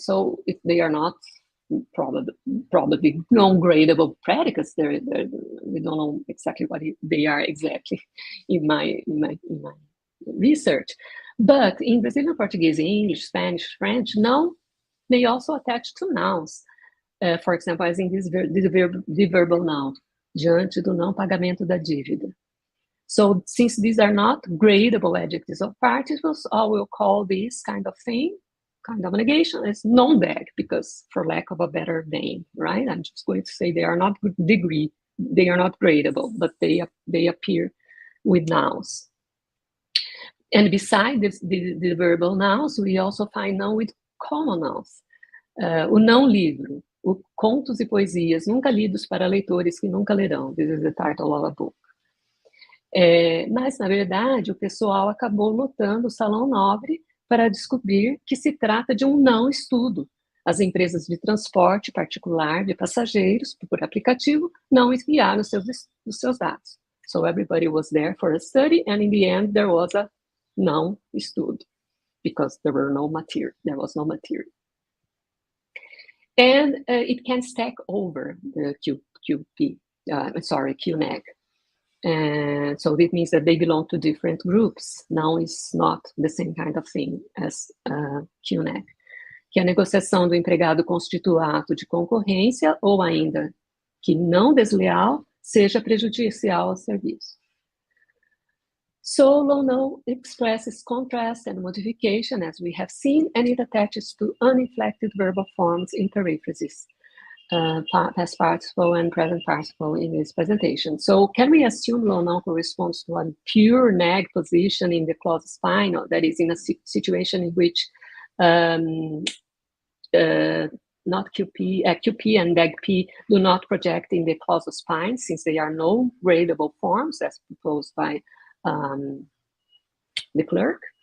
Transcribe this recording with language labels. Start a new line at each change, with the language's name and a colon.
English: So if they are not probably non-gradable predicates, we don't know exactly what they are exactly in my research. But in Brazilian Portuguese, English, Spanish, French, não may also attach to nouns. For example, as in this verbal noun,
Portuguese: diante do não pagamento da dívida.
English: So since these are not gradable adjectives or participles, I will call this kind of thing, kind of negation, as non-dag, because for lack of a better name, right? I'm just going to say they are not they are not gradable, but they appear with nouns. And besides the verbal nouns, we also find não with common nouns.
Portuguese: O não livro, o contos e poesias nunca lidos para leitores que nunca lerão.
English: This is the title of a book.
Portuguese: Mas, na verdade, o pessoal acabou lotando o Salão Nobre para descobrir que se trata de um não estudo. As empresas de transporte particular de passageiros, por aplicativo, não enviaram os seus dados.
English: So everybody was there for a study, and in the end, there was a não estudo, because there was no material. And it can stack over the Q neg. And so it means that they belong to different groups. Now is not the same kind of thing as Q neg.
Portuguese: Que a negociação do empregado constitua ato de concorrência ou ainda que não desleal seja prejudicial ao serviço.
English: So low no expresses contrast and modification, as we have seen, and it attaches to uninflected verbal forms in periphrases, past participle and present participle in this presentation. So can we assume low no corresponds to a pure neg position in the clause spine, or that is in a situation in which not QP and dag P do not project in the clause spine, since they are no gradable forms as proposed by the clerk.